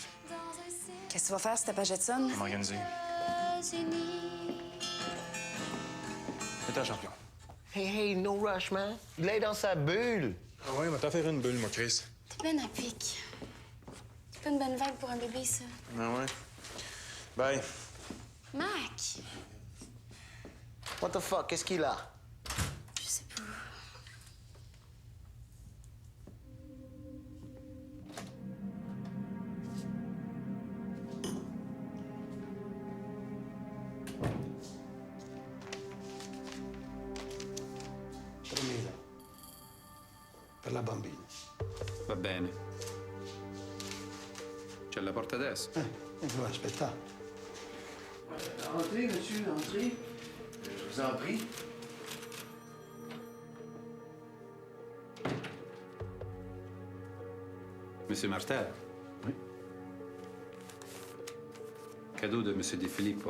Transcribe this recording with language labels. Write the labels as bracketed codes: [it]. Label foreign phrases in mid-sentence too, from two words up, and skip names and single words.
[fr] Qu'est-ce que tu vas faire si t'as pas Jetson? Je vais m'organiser. C'est un champion. [en] Hey, no rush, man. [fr] Il est dans sa bulle. Ah ouais, m'a t'en faire une bulle, moi, Chris. T'es ben à pic. C'est pas une bonne vague pour un bébé, ça. Ah ouais? Bye. Mac! [en] What the fuck, [fr] qu'est-ce qu'il a? Je sais pas. Promila. [it] Per la bambina. Va bene. C'è la porta adesso. Devo aspettare. [fr] Entrez, monsieur, entrez. Je vous en prie. Monsieur Martel. Oui. Cadeau de Monsieur Di Filippo.